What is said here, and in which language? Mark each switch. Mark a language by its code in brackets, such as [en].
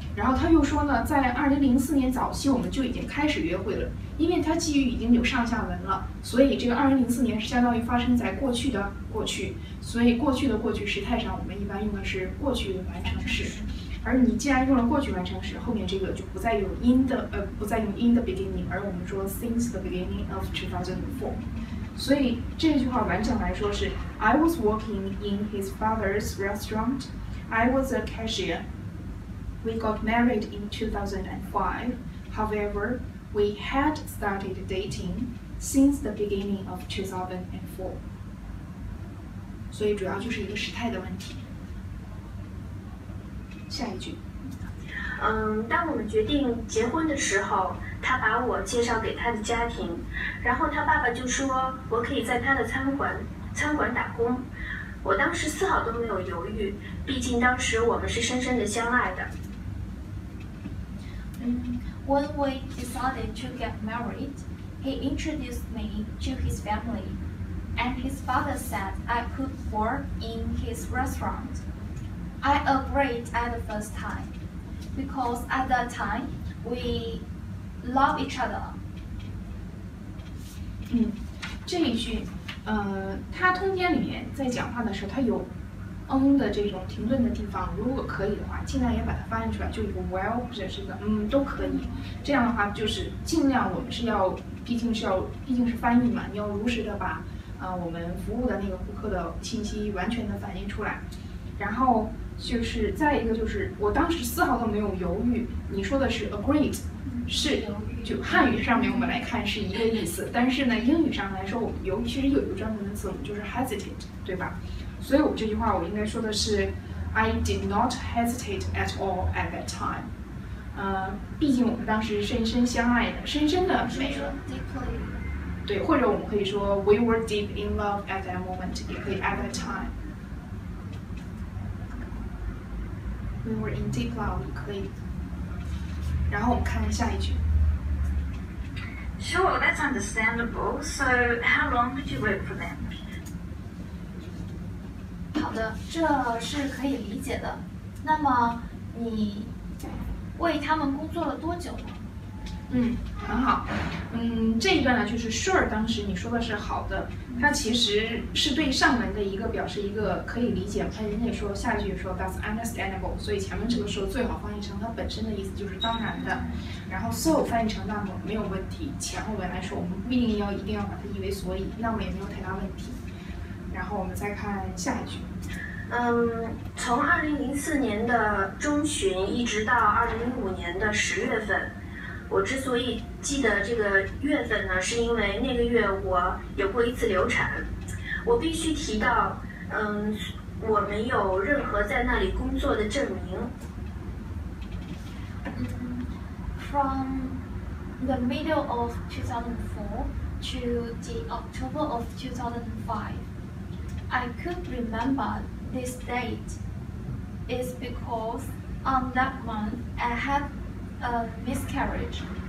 [zh] 然后他又说呢，在2004年早期我们就已经开始约会了，因为它基于已经有上下文了，所以这个2004年是相当于发生在过去的过去，所以过去的过去时态上我们一般用的是过去完成时。而你既然用了过去完成时，后面这个就不再用 [en] in the beginning， [zh] 而我们说 [en] since the beginning of 2004。 [zh] 所以这句话完整来说是 [en] I was working in his father's restaurant. I was a cashier. We got married in 2005. However, we had started dating since the beginning of 2004. [zh] 所以主要就是一个时态的问题。下一句。当我们决定结婚的时候，他把我介绍给他的家庭，然后他爸爸就说我可以在他的餐馆打工。我当时丝毫都没有犹豫，毕竟当时我们是深深的相爱的。 [en] When we decided to get married, he introduced me to his family, and his father said I could work in his restaurant. I agreed at the first time, because at that time we love each other. [zh] 这一句，他通篇里面在讲话的时候，他有的这种停顿的地方，如果可以的话，尽量也把它翻译出来，就一个 well 或者是一个都可以。这样的话，就是尽量我们是要，毕竟是翻译嘛，你要如实的把我们服务的那个顾客的信息完全的反映出来。然后就是再一个就是我当时丝毫都没有犹豫，你说的是 agreed， 是就汉语上面我们来看是一个意思，但是呢英语上来说我们犹豫其实有一个专门的词母就是 hesitate， 对吧？所以我这句话我应该说的是 [en] I did not hesitate at all at that time。 [zh] 毕竟我们当时深深相爱的，深深的没了。对，或者我们可以说 [en] we were deep in love at that moment， [zh] 也可以 [en] at that time。We were in deep love 也可以。 [zh] 然后我们看下一句。 [en] Sure, that's understandable. So, how long did you work for them? [zh] 好的，这是可以理解的。那么你为他们工作了多久呢？很好。这一段呢，就是 sure 当时你说的是好的，它其实是对上文的一个表示一个可以理解。看人家说下一句说 [en] that's understandable， [zh] 所以前面这个时候最好翻译成它本身的意思就是当然的，然后 so 翻译成那么没有问题。前后文来说，我们不一定要把它译为所以，那么也没有太大问题。然后我们再看下一句。从2004年的中旬一直到2015年的10月份。我之所以记得这个月份呢，是因为那个月我有过一次流产。我必须提到，我没有任何在那里工作的证明。 [en] From the middle of 2004 to the October of 2005, I could remember this date. Is because on that month I had a miscarriage.